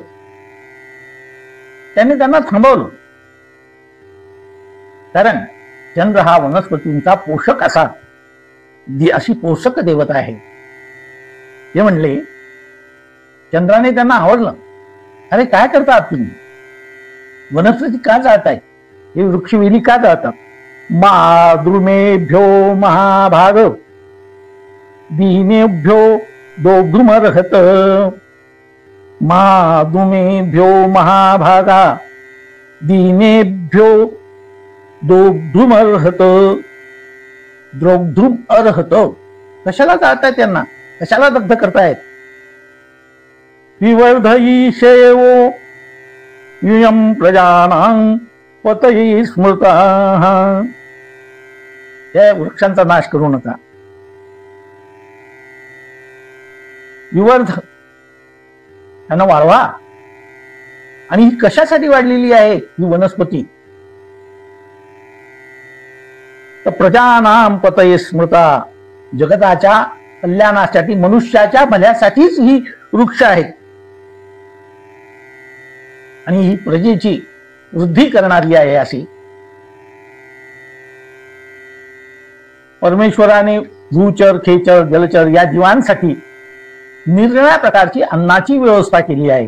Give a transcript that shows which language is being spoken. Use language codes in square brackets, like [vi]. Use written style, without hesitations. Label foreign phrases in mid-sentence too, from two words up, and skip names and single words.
[mr] त्याने त्यांना थांबवलं, कारण चंद्र हा वनस्पतींचा पोषक अशी पोषक देवता आहे. ते म्हणले, चंद्राने त्यांना आवडलं. अरे काय करतात तुम्ही? वनस्पती का जाळताय? हे वृक्षवेली का जाळतात? [sa] माद्रुमेभ्यो महाभाग दीनेभ्यो दोग्रुमर्हत. माद्रुमेभ्यो महाभागा दीनेभ्यो दोग्रुमर्हत. द्रोग्रुम अर्हत. [mr] कशाला जाळताय त्यांना? कशाला दग्ध करतायत? [sa] विवर्धयिषेवो युयं प्रजानां पतये स्मृताः. [mr] या वृक्षांचा नाश करू नका. विवर्ध त्यांना वाढवा. आणि ही कशासाठी वाढलेली आहे ही वनस्पती? [sa] तर प्रजानां पतये स्मृता, [mr] जगताच्या कल्याणासाठी, मनुष्याच्या भल्यासाठीच ही वृक्ष आहेत. आणि ही प्रजेची वृद्धी करणारी आहे. अशी परमेश्वराने भूचर, खेचर, जलचर या जीवांसाठी निरनिराळ्या प्रकारची अन्नाची व्यवस्था केली आहे.